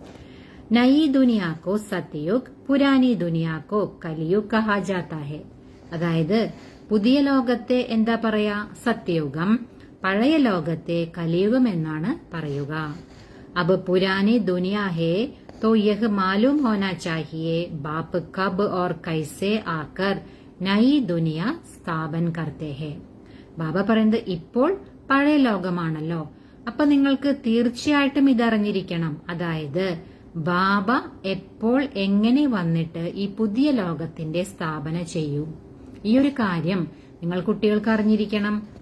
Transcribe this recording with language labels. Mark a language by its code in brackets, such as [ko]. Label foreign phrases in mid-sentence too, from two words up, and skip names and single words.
[hi] नई दुनिया को सतयुग पुरानी दुनिया को कलियुग कहा जाता है. [ml] അതായത് പുതിയ ലോകത്തെ എന്താ പറയാ, സത്യയുഗം. പഴയ ലോകത്തെ കലിയുഗം എന്നാണ് പറയുക. [hi] अब पुरानी दुनिया है तो यह मालूम होना चाहिए बाप कब और कैसे आकर नई दुनिया സ്ഥാപൻ करते हैं. [ml] ബാബ പറയുന്നത് ഇപ്പോൾ പഴയ ലോകമാണല്ലോ, അപ്പൊ നിങ്ങൾക്ക് തീർച്ചയായിട്ടും ഇതറിഞ്ഞിരിക്കണം. അതായത് ബാബ എപ്പോൾ എങ്ങനെ വന്നിട്ട് ഈ പുതിയ ലോകത്തിന്റെ സ്ഥാപന ചെയ്യും. ഈ ഒരു കാര്യം നിങ്ങൾ കുട്ടികൾക്ക് അറിഞ്ഞിരിക്കണം.